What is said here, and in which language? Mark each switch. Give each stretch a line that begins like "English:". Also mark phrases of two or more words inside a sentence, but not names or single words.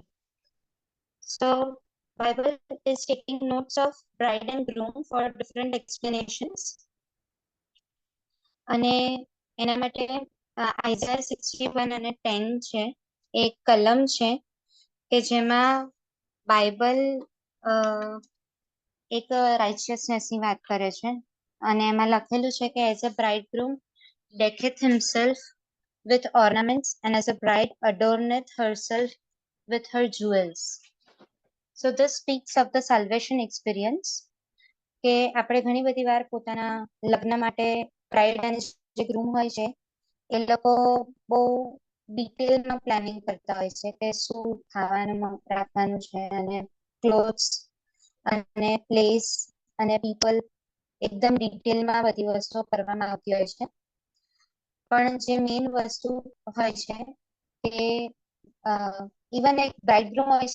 English: So Bible is taking notes of bride and groom for different explanations.
Gujarati: અને એના માટે આઇઝાયા 61 અને 10 છે એક કલમ છે કે જેમાં બાઇબલ એક રાઇચિયસનેસ ની વાત કરે છે અને એમાં લખેલું છે કે
English: as a bridegroom decketh himself with ornaments and as a bride adorneth herself with her jewels. So this speaks of the salvation experience
Gujarati: કે આપણે ઘણી બધી વાર પોતાના લગ્ન માટે બ્રાઇડ અને જે ગ્રૂમ હોય છે એ લોકો બહુ ડિટેલમાં પ્લાનિંગ કરતા હોય છે કે શું ખાવાનું રાખવાનું છે અને ક્લોથ્સ અને પ્લેસ અને પીપલ એકદમ ડિટેલમાં બધી વસ્તુઓ કરવામાં આવતી હોય છે પણ જે મેઇન વસ્તુ હોય છે કે ઇવન એક બ્રાઇડગ્રૂમ હોય